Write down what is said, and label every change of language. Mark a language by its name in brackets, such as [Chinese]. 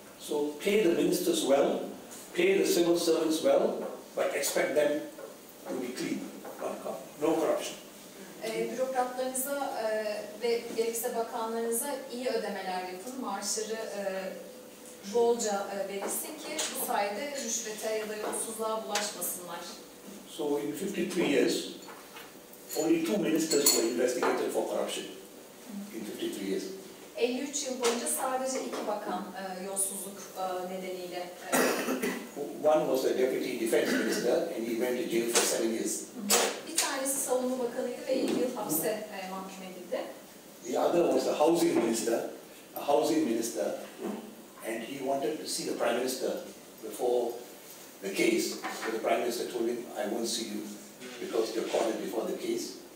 [English] So pay the ministers well, pay the civil servants well, but expect them to be clean. No corruption. [Turkish] Bürokratlarınıza ve gerekirse bakanlarınıza iyi ödemeler yapın, maaşları bolca verilsin ki bu sayede rüşvete ya da yolsuzluğa bulaşmasınlar. [English] So in 53 years, only 2 ministers were investigated for corruption. In 53 years. [Turkish] 53 yıl boyunca sadece 2 bakan yolsuzluk nedeniyle. [English] One was the deputy defense minister and he went to jail for 7 years. [Turkish] Bir tanesi savunma bakanıydı ve 7 yıl hapse mahkum edildi. [English] The other was the housing minister, and he wanted to see the Prime Minister before the case. So the Prime Minister told him, I won't see you because you're called before the case.